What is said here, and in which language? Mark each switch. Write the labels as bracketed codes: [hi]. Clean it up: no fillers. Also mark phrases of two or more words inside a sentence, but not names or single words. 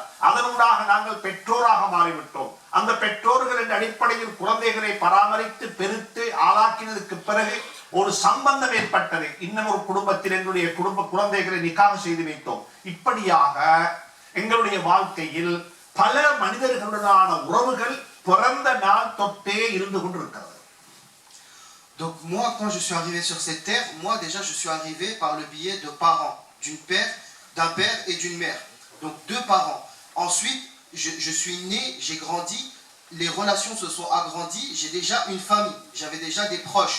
[ta] அதனூடாக நாங்கள் பெற்றோராக மாறிவிட்டோம். அந்த பெற்றோர்களின் அடிப்படையில் குழந்தைகளை பராமரித்து பெருத்து ஆளாக்கினதுக்கு பிறகு ஒரு சம்பந்தம் ஏற்பட்டது. இன்னும் ஒரு குடும்பத்தில் எங்களுடைய குழந்தைகளை நிக்காஹ் செய்து வைத்தோம். இப்படியாக எங்களுடைய வாழ்க்கையில் பல மனிதர்களுடனான உறவுகள் பிறந்த நாள் தொட்டே இருந்து கொண்டிருக்கிறது. [fr] Donc moi, quand je suis arrivé sur cette terre, moi déjà je suis arrivé par le biais de parents, d'un père et d'une mère. Donc 2 parents. Ensuite, je suis né, j'ai grandi, les relations se sont agrandies, j'ai déjà une famille, j'avais déjà des proches.